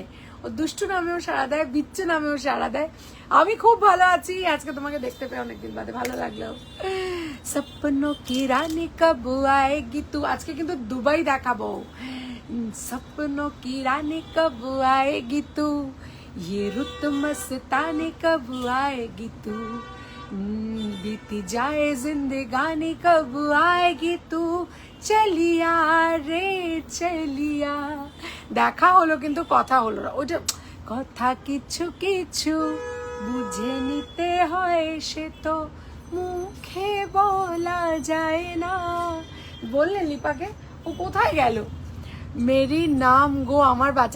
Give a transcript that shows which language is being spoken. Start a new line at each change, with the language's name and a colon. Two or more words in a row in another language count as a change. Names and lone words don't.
Bangla: ও দুষ্টু নামেও সাড়া দেয়, বিচ্চু নামেও সাড়া দেয়। আমি খুব ভালো আছি, আজকে তোমাকে দেখতে পেয়ে অনেকদিন বাদে ভালো লাগলো।
Hindi: सपनों की रानी कब आएगी तू,
Bangla: আজকে কিন্তু দুবাই দেখাবো।
Hindi: सपनों की रानी कब आएगी तू, ये रुत मस्तानी कब आएगी तू, बीती जाए जिंदगानी कब आएगी तू, चलिया रे चलिया।
Bangla: দেখা হলো কিন্তু কথা হলো না। ওটা কথা কিছু কিছু বুঝে নিতে হয়, সে তো মুখে বলা যায় না। বললে লিপাকে, ও কোথায় গেল?
Hindi: मेरी नाम
Bangla: গো আমার বাচ্চা।